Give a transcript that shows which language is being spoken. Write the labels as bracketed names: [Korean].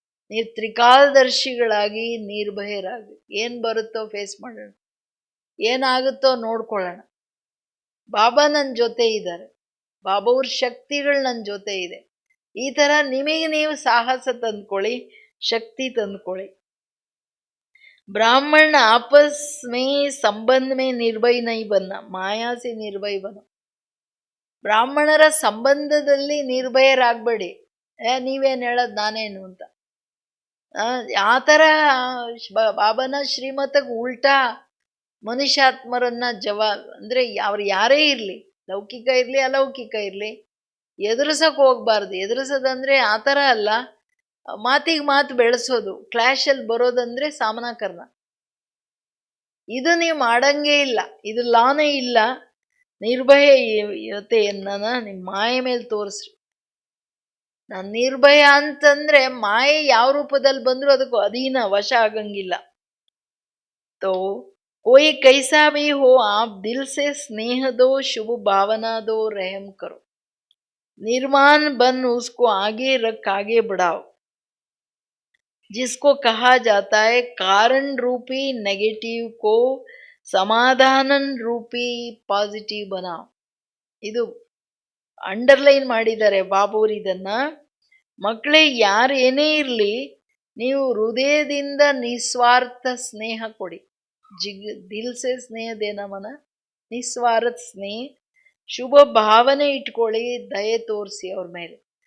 [Kannada] ನೀವು ತ್ರಿಕಾಲದರ್ಶಿಗಳಾಗಿ ನಿರ್ಭಯರಾಗಿ, ಏನ್ ಬರುತ್ತೋ ಫೇಸ್ ಮಾಡೋಣ, ಏನಾಗುತ್ತೋ ನೋಡ್ಕೊಳ್ಳೋಣ. ಬಾಬಾ ನನ್ನ ಜೊತೆ ಇದ್ದಾರೆ, ಬಾಬಾವ್ರ ಶಕ್ತಿಗಳು ನನ್ನ ಜೊತೆ ಇದೆ. ಈ ತರ ನಿಮಗೆ ನೀವು ಸಾಹಸ ತಂದ್ಕೊಳ್ಳಿ, ಶಕ್ತಿ ತಂದ್ಕೊಳ್ಳಿ. [Hindi] ब्राह्मण आपस में संबंध में निर्भय नहीं बनना, माया से निर्भय बनो. [Kannada] ಬ್ರಾಹ್ಮಣರ ಸಂಬಂಧದಲ್ಲಿ ನಿರ್ಭಯರಾಗಬೇಡಿ. ನೀವೇನು ಹೇಳೋದು ನಾನೇನು ಅಂತ. ಆ ಥರ ಬಾಬನ ಶ್ರೀಮತಕ್ಕೆ ಉಲ್ಟಾ ಮನುಷ್ಯಾತ್ಮರನ್ನ ಅಂದ್ರೆ ಅವ್ರು ಯಾರೇ ಇರಲಿ, ಲೌಕಿಕ ಇರಲಿ ಅಲೌಕಿಕ ಇರಲಿ, ಎದುರಿಸಕ್ಕೆ ಹೋಗ್ಬಾರ್ದು. ಎದುರಿಸೋದಂದ್ರೆ ಆ ಥರ ಅಲ್ಲ, ಮಾತಿಗೆ ಮಾತು ಬೆಳೆಸೋದು, ಕ್ಲಾಶಲ್ಲಿ ಬರೋದಂದ್ರೆ ಸಾಮನಾಕರಣ. ಇದು ನೀವು ಮಾಡಂಗೇ ಇಲ್ಲ, ಇದು ಲಾನೇ ಇಲ್ಲ. ನಿರ್ಭಯತೆಯನ್ನ ನಿಮ್ಮ ಮಾಯೆ ಮೇಲೆ ತೋರಿಸ್ರಿ. ನಾನು ನಿರ್ಭಯ ಅಂತಂದ್ರೆ ಮಾಯೆ ಯಾವ ರೂಪದಲ್ಲಿ ಬಂದ್ರು ಅದಕ್ಕೂ ಅಧೀನ, ವಶ ಆಗಂಗಿಲ್ಲ. [Hindi] तो कोई कैसा भी हो, आप दिल से स्नेह दो, शुभ भावना दो, रहम करो. निर्माण बन उसको आगे रख, आगे बढ़ाओ. जिसको कहा जाता है कारण रूपी नेगेटिव को ಸಮಾಧಾನನ್ ರೂಪಿ ಪಾಸಿಟಿವ್ बनाओ. [Kannada] ಇದು ಅಂಡರ್ಲೈನ್ ಮಾಡಿದ್ದಾರೆ ಬಾಬೂರ್ ಇದನ್ನ. ಮಕ್ಕಳೇ, ಯಾರು ಏನೇ ಇರಲಿ, ನೀವು ಹೃದಯದಿಂದ ನಿಸ್ವಾರ್ಥ ಸ್ನೇಹ ಕೊಡಿ. [Hindi] ದಿಲ್ ಸೆ ಸ್ನೇಹ ದೇನ ಮನ, [Kannada] ನಿಸ್ವಾರ್ಥ ಸ್ನೇಹ, ಶುಭ ಭಾವನೆ ಇಟ್ಕೊಳ್ಳಿ, ದಯೆ ತೋರಿಸಿ ಅವ್ರ ಮೇಲೆ.